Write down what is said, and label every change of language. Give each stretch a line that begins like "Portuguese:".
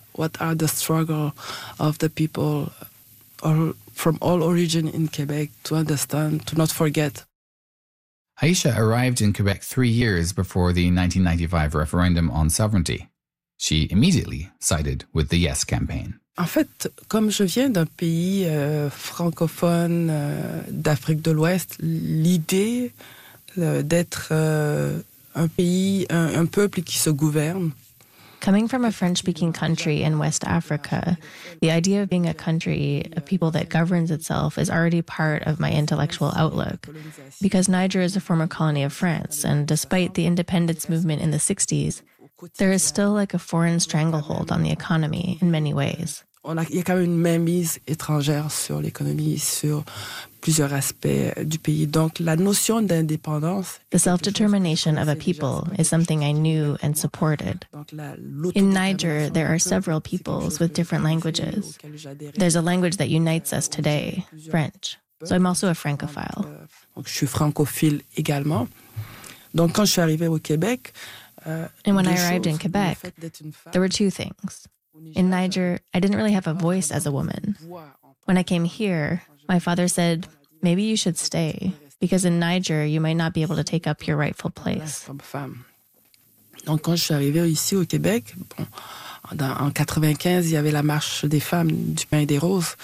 English: What are the struggle of the people from all origin in Quebec to understand, to not forget. Aisha arrived in Quebec 3 years before the 1995 referendum on sovereignty. She immediately sided with the Yes campaign.
French: En fait, comme je viens d'un pays francophone d'Afrique de l'Ouest, l'idée d'être un pays, un peuple qui se gouverne.
English: Coming from a French-speaking country in West Africa, the idea of being a country, a people that governs itself, is already part of my intellectual outlook. Because Niger is a former colony of France, and despite the independence movement in the 60s, there is still like a foreign stranglehold on the economy in many ways.
French: On a, il y a quand même une mainmise étrangère sur l'économie, sur plusieurs aspects du pays. Donc la notion d'indépendance,
English: the self-determination of a people is something I knew and supported. In Niger, there are several peoples with different languages. There's a language that unites us today, French. So I'm also a francophile.
French: Donc je suis francophile également. Donc quand je suis arrivé au Québec,
English: and when I arrived in Quebec, there were two things. In Niger, I didn't really have a voice as a woman. When I came here, my father said, maybe you should stay, because in Niger, you might not be able to take up your rightful place.
French: Donc quand je suis arrivée ici au Québec, en 95, il y avait la marche des femmes du pain et des roses.